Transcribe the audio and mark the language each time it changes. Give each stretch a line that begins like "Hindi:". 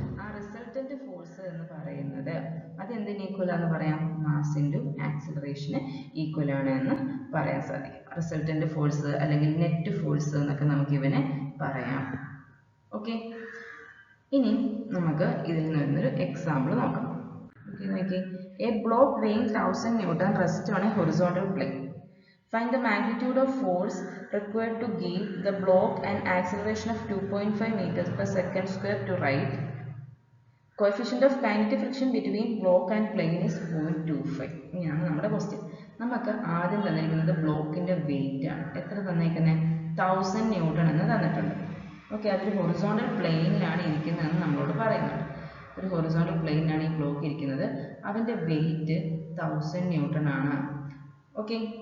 Malayalam: ആ resultant force എന്ന് പറയുന്നത് അതെന്തിന് ഈക്വൽ ആണെന്ന് പറയാം? മാസ് ഇൻറ്റു ആക്സിലറേഷന് ഈക്വൽ ആണ് എന്ന് പറയാൻ സാധിക്കും. റിസൾട്ടന്റ് ഫോഴ്സ് അല്ലെങ്കിൽ നെറ്റ് ഫോഴ്സ് എന്നൊക്കെ നമുക്ക് ഇവനെ പറയാം. ഓക്കെ, ഇനി നമുക്ക് ഇതിൽ നിന്നൊരു എക്സാമ്പിൾ നോക്കാം. ഓക്കെ, നോക്കി.
English: A block weighing 1000 Newton rests on a horizontal plane. Find the magnitude of force required to give the block an acceleration of 2.5 meters per second square to right. Coefficient of kinetic friction between block and plane is 0.25.
Malayalam: ഇങ്ങനെയാണ് നമ്മുടെ question. നമുക്ക് ആദ്യം തന്നിരിക്കുന്നത് ബ്ലോക്കിന്റെ wait ആണ്. എത്ര തന്നിരിക്കുന്നത്? 1000 newton എന്ന് തന്നിട്ടുണ്ട്. ഓക്കെ, അതൊരു ഹൊറിസോണ്ടൽ പ്ലെയിനിലാണ് ഇരിക്കുന്നതെന്ന് നമ്മളോട് പറയുന്നുണ്ട്. ഒരു ഹൊറിസോണ്ടൽ പ്ലെയിനിലാണ് ഈ ബ്ലോക്ക് ഇരിക്കുന്നത്. അതിന്റെ വെയിറ്റ് 1000 ന്യൂട്ടൺ ആണ്. ഓക്കെ,